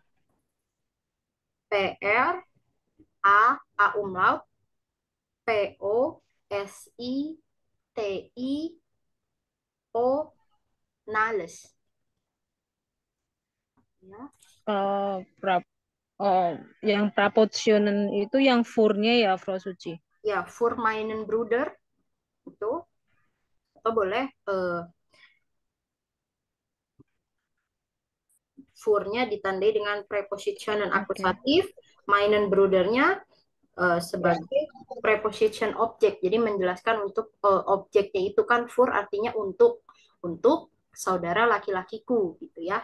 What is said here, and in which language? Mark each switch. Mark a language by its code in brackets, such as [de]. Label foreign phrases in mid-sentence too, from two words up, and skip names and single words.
[id] PR, A umlaut, PO, SI, TI, O, nales. Ya, Oh, yang preposisionan itu yang furnya ya, Frau Suci. ya, [de] für meinen Bruder [id] itu, atau boleh furnya ditandai dengan preposition akusatif, [de] meinen Brudernya [id] sebagai preposition objek. Jadi menjelaskan untuk objeknya itu kan for artinya untuk saudara laki-lakiku gitu ya.